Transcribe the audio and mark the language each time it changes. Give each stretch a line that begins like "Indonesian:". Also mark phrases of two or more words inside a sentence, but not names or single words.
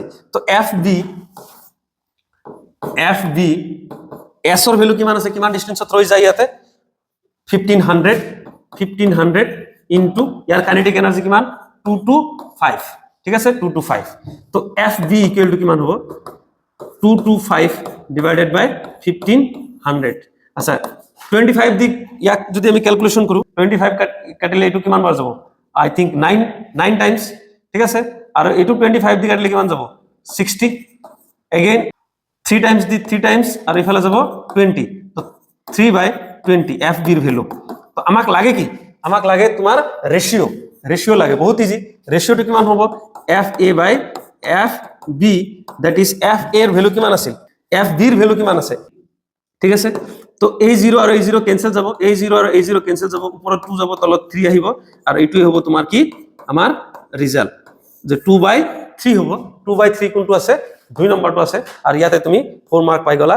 Assamese: তো FB S এর ভ্যালু কিমান আছে কিমান ডিসটেন্সত ৰৈ যায় ইয়াতে 1500 into ইয়ার
English: kinetic energy
Assamese: কিমান 225। ঠিক আছে 225, তো FB
English: equal to
Assamese: কিমান হ'ব 225 divided by 1500। আচ্ছা 25 দিক ইয়াক যদি আমি ক্যালকুলেশন কৰো 25 কাটিলে এটো কিমান বার যাব
English: I think 9 times.
Assamese: ঠিক আছে, আর এটো 25 দি কাটিলে কিমান যাব 60,
English: again 3 times
Assamese: দি 3 টাইমস আর ইফালে যাব 20, তো 3/20 FB এর ভ্যালু। তো আমাক লাগে কি আমাক লাগে তোমার রেশিও লাগে, বহুত ইজি। রেশিওটো কিমান হ'ব FA by FB,
English: that is
Assamese: FA এর ভ্যালু কিমান আছিল FB এর ভ্যালু কিমান আছে। ঠিক আছে, তো এই 0 আর এই 0 ক্যান্সেল যাব, এই 0 আর এই 0 ক্যান্সেল যাব, উপৰত 2 যাব তলত 3 আহিব আর এইটোই হ'ব তোমার কি আমার রিজাল্ট যে 2/3 হ'ব। 2/3 কোনটো আছে 2 নম্বৰটো আছে আর ইয়াতে তুমি 4 মার্ক পাই গলা।